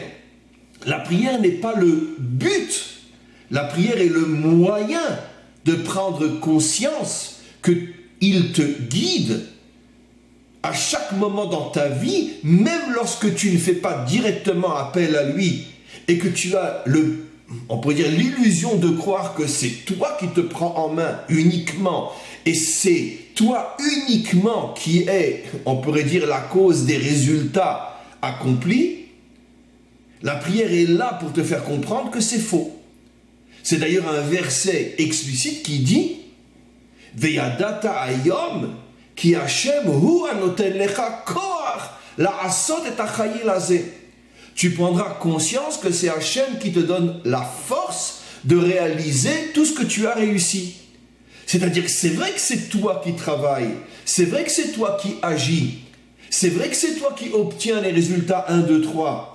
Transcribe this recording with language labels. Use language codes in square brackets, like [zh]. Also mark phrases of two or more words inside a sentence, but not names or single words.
[fr] La prière n'est pas le but. La prière est le moyen de prendre conscience qu'il te guide à chaque moment dans ta vie, même lorsque tu ne fais pas directement appel à lui et que tu as on pourrait dire l'illusion de croire que c'est toi qui te prends en main uniquement et c'est toi uniquement qui est, on pourrait dire, la cause des résultats accomplis. La prière est là pour te faire comprendre que c'est faux. C'est d'ailleurs un verset explicite qui dit [he] וידעת היום כי השם הוא הנותן לך כוח לעשות את החיל הזה. [fr] Tu prendras conscience que c'est Hashem qui te donne la force de réaliser tout ce que tu as réussi. C'est-à-dire que c'est vrai que c'est toi qui travailles, c'est vrai que c'est toi qui agis, C'est vrai que c'est toi qui obtiens les résultats 1, 2, 3.